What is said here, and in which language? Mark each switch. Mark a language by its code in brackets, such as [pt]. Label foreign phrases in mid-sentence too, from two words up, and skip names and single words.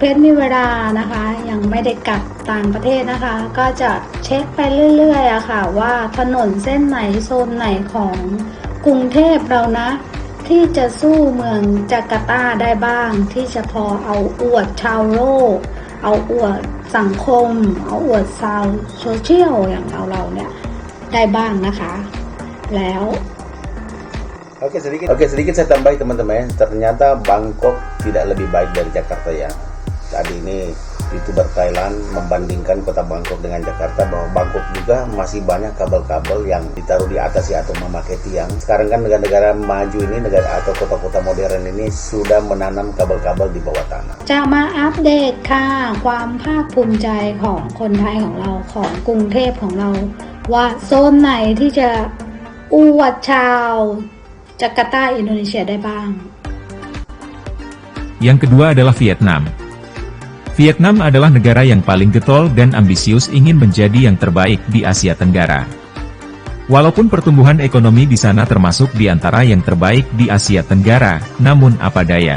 [th] ชรมีเวลานะคะยังไม่ได้กลับต่างประเทศนะคะก็จะเช็คไปเรื่อยๆอะค่ะว่าถนนเส้นไหนโซนไหนของกรุงเทพเรานะที่จะสู้เมืองจาการ์ตาได้บ้างที่จะพอเอาอวดชาวโลกเอาอวดสังคมเอาอวดชาวโซเชียลอย่างเราเนี่ยได้บ้างนะคะแล้ว [id] Oke, sedikit saya tambahi teman-teman. Ternyata Bangkok tidak lebih baik dari Jakarta ya. Tadi ini YouTuber Thailand membandingkan kota Bangkok dengan Jakarta, bahwa Bangkok juga masih banyak kabel-kabel yang ditaruh di atas ya atau memakai tiang. Sekarang kan negara-negara maju ini, negara atau kota-kota modern ini sudah menanam kabel-kabel di bawah tanah. [th] จะมาอัปเดตค่ะความภาคภูมิใจของคนไทยของเราของกรุงเทพของเราว่าโซนไหนที่จะอวดชาวจาการ์ตาอินโดนีเซียได้บ้าง [id] Yang kedua adalah Vietnam. Vietnam adalah negara yang paling getol dan ambisius ingin menjadi yang terbaik di Asia Tenggara. Walaupun pertumbuhan ekonomi di sana termasuk di antara yang terbaik di Asia Tenggara, namun apa daya.